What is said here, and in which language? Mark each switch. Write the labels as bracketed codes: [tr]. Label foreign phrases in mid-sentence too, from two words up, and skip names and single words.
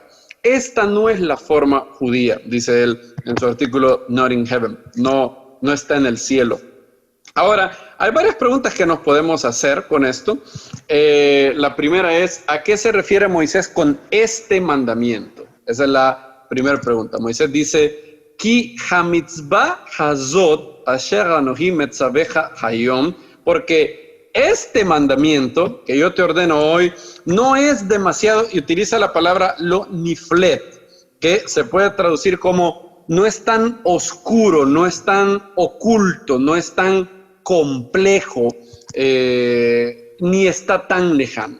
[es] Esta no es la forma judía, dice él en su artículo Not in Heaven, no está en el cielo. Ahora, hay varias preguntas que nos podemos hacer con esto. La primera es, ¿a qué se refiere Moisés con este mandamiento? Esa es la primera pregunta. Moisés dice, [he] כי המצוה הזאת אשר אנכי מצוך היום, [es] porque este mandamiento que yo te ordeno hoy no es demasiado, y utiliza la palabra [he] לא נפלאת, [es] que se puede traducir como no es tan oscuro, no es tan oculto, no es tan complejo, ni está tan lejano.